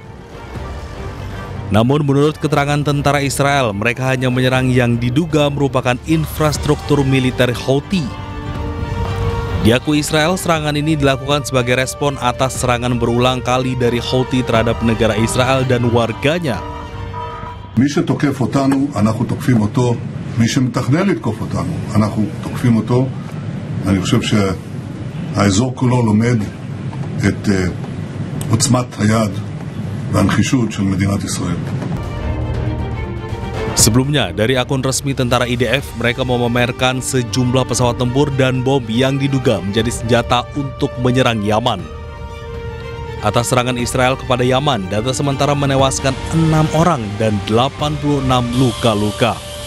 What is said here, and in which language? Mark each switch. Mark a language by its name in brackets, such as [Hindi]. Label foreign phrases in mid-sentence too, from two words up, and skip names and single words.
[Indonesian] Namun menurut keterangan tentara Israel, mereka hanya menyerang yang diduga merupakan infrastruktur militer Houthi. Diakui Israel, serangan ini dilakukan sebagai respon atas serangan berulang kali dari Houthi terhadap negara Israel dan warganya. [Hebrew] מי שתוקף אותנו, אנחנו תוקפים אותו. מי שמתכנן לתקוף אותנו, אנחנו תוקפים אותו. אני חושב שהאזור כולו לומד את עוצמת היד והנחישות של מדינת ישראל. [Indonesian] Sebelumnya, dari akun resmi tentara IDF, mereka memamerkan sejumlah pesawat tempur dan bom yang diduga menjadi senjata untuk menyerang Yaman. Atas serangan Israel kepada Yaman, data sementara menewaskan 6 orang dan 86 luka-luka.